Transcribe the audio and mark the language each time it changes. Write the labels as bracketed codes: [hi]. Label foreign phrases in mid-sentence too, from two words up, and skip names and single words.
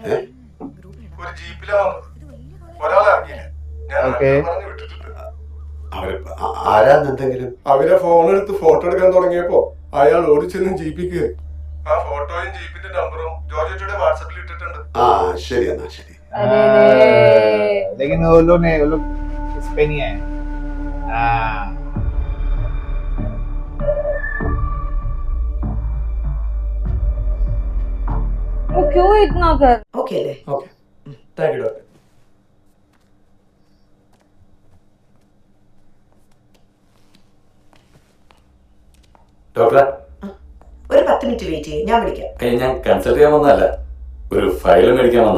[ml] ഒരു ജീപ്പിലാ വന്നത്. ഒരാളെ ഇറങ്ങിയില്ല. ഞാൻ പറഞ്ഞു വിട്ടിട്ടുണ്ട്. ആരാന്നെന്തെങ്കിലും? അവരെ ഫോൺ എടുത്ത് ഫോട്ടോ എടുക്കാൻ തുടങ്ങിയപ്പോ അയാൾ ഓടിച്ചെന്നും ജീപ്പിക്ക് ആ ഫോട്ടോയും ജീപ്പിന്റെ നമ്പറും ജോർജിയുടെ വാട്സാപ്പിൽ ഇട്ടിട്ടുണ്ട്. ശരി എന്നാ ശരി. [hi] लेकिन वो लोग इस पे नहीं है. वो क्यों इतना कर? [ml] ഓക്കെ അല്ലേ? [en] okay, thank you doctor. [ml] ഡോക്ടറെ, ഒരു 10 [en] minute wait [ml] ചെയ്യും, ഞാൻ വിളിക്കാം. ഞാൻ കൺസൾട്ട് ചെയ്യാൻ വന്നതല്ല, ഒരു ഫയലും മേടിക്കാൻ വന്നാ.